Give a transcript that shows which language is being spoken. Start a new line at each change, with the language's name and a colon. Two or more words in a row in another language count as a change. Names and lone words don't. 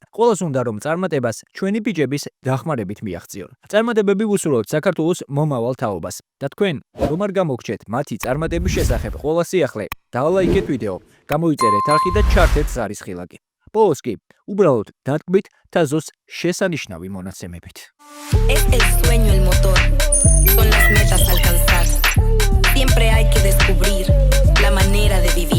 Georgian: ყველას უნდა რომ წარმატებას ჩვენი ბიჭების დახმარებით მიაღწიონ. წარმატებები ვუსურვოთ საქართველოს მომავალ თაობას და თქვენ რომ არ გამოგჩეთ მათი წარმატების შესახებ ყველა სიახლე, დალაიქეთ ვიდეო, გამოიწერეთ არხი და ჩართეთ ზარის ხილაკი. ბოლოს კი უბრალოდ დატკბით თაზოს შესანიშნავი მონაცემებით.
Spanish: Es el sueño el motor, son las metas a alcanzar. Siempre hay que descubrir la manera de vivir.